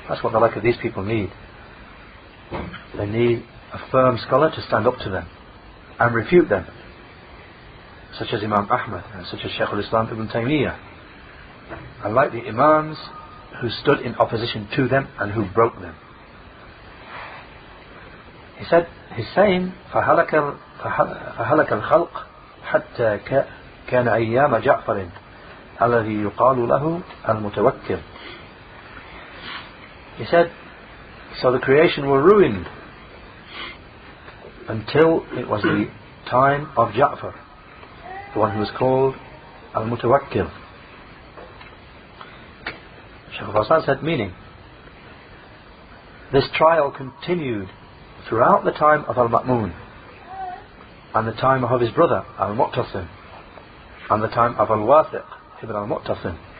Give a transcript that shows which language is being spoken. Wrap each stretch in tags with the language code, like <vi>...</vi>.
<en>That's what the like of these people need. They need a firm scholar to stand up to them and refute them, such as Imam Ahmad and such as Shaykh al-Islam Ibn Taymiyyah, and like the Imams who stood in opposition to them and who broke them. He said, he's saying,</en> <ar>فَهَلَكَ الْخَلْقِ حَتَّى كَانَ أَيَّامَ جَعْفَرٍ الَّذِي يُقَالُ لَهُ الْمُتَوَكِّلِ.</ar> <en>He said, so the creation were ruined until it was the time of Ja'far, the one who was called Al-Mutawakkil. Shaykh Fawzan said, meaning, this trial continued throughout the time of Al-Ma'mun, and the time of his brother Al-Mu'tasim, and the time of Al-Wathiq ibn Al-Mu'tasim.</en>